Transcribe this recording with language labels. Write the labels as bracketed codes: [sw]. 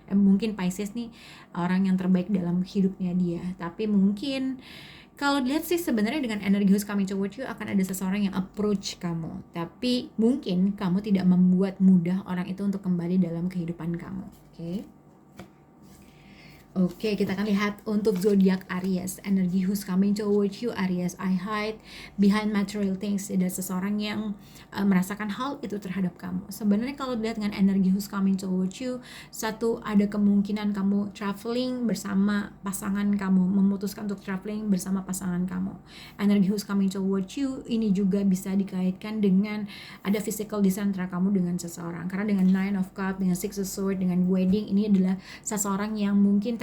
[id] Mungkin Pisces nih orang yang terbaik dalam hidupnya dia, tapi mungkin kalau dilihat sih sebenarnya dengan energi [en] who's coming towards you [id] akan ada seseorang yang approach kamu, tapi mungkin kamu tidak membuat mudah orang itu untuk kembali dalam kehidupan kamu. Oke, kita akan lihat untuk zodiak Aries. [en] Energy who's coming towards you, Aries. I hide behind material things. [id] Ada seseorang yang merasakan hal itu terhadap kamu. Sebenarnya kalau dilihat dengan energy [en] who's coming towards you, [id] satu, ada kemungkinan kamu traveling bersama pasangan kamu, memutuskan untuk traveling bersama pasangan kamu. Energy [en] who's coming towards you [id] ini juga bisa dikaitkan dengan ada physical distance antara kamu dengan seseorang. Karena dengan Nine of Cups, dengan Six of Swords, dengan wedding, ini adalah seseorang yang mungkin